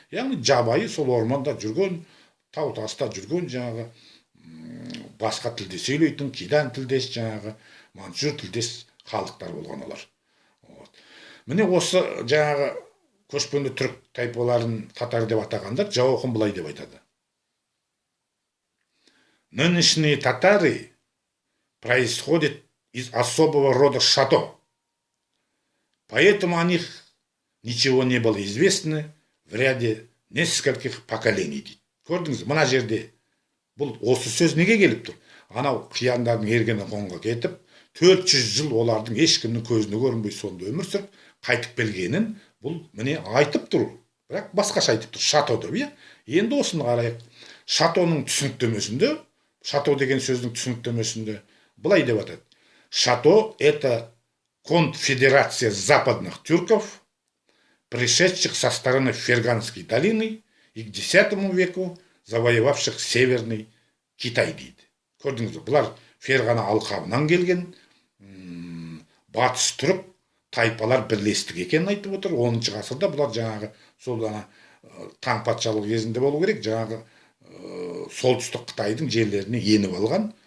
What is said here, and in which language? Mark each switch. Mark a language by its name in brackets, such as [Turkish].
[Kazakh] Яғни жабайы сол орманда жүрген, тау таста жүрген, жаңағы басқа тілде сөйлейтін, кидан тілдес, жаңағы манчжур тілдес халықтар болған олар. Міне осы жаңағы көшпенді түрік тайпаларын татар деп атағандар Джао Хун былай деп айтады. [Russian] Нынешние татары происходят из особого рода шато. Поэтому о них ничего не было известно в ряде нескольких поколений [Kazakh] дейді. Көрдіңіз, мына жерде бұл осы сөз неге келіп тұр? Анау қияндардың Ергенекоңға кетіп, 400 жыл олардың ешкімнің көзіне көрінбей сонда өмір сүріп, қайтып келгенін бұл міне айтып тұр. Бірақ басқаша айтып тұр, шато деп. Енді осыны қарайық. Шатоның түсініктемесінде, шато деген сөздің түсініктемесінде былай деп атады. [Russian] Шато – это конфедерация западных тюрков, пришедших со стороны Ферганской долины и к X веку завоевавших Северный Китай [Kazakh] дейді. Көрдіңіз бе, бұлар Ферғана алқабынан келген батыс түрік тайпалар бірлестік екенін айтып отыр. 10 ғасырда бұлар жаңағы сол таң патшалығы кезінде болу керек, жаңағы солтүстік Қытайдың жерлеріне еніп алған.